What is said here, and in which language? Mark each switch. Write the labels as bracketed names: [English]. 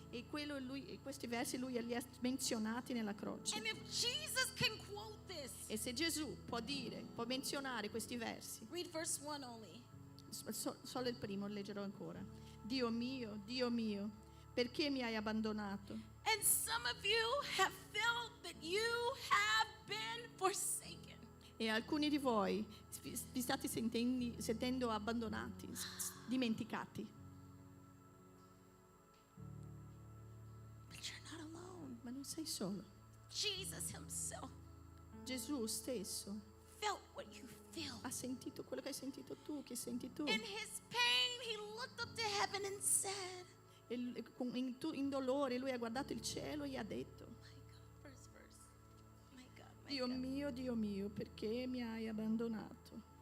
[Italian] E questi versi lui li ha menzionati nella croce. [English] And if Jesus can quote this, [Italian] E se Gesù può menzionare questi versi, [English] read verse 1 only. [Italian] solo il primo leggerò ancora. Dio mio, perché mi hai abbandonato? [English] And some of you have felt that you have been forsaken. [Italian] E alcuni di voi vi state sentendo abbandonati, dimenticati. [English] But you're not alone. [Italian] Ma non sei solo. [English] Jesus himself [Italian] Gesù stesso [English] felt what you feel. [Italian] ha sentito quello che hai sentito tu, che senti tu. [English] In his pain, he looked up to heaven and said, [Italian] In dolore lui ha guardato il cielo e ha detto: [English] my God, verse. My God, my God. [Italian] Dio mio, perché mi hai abbandonato?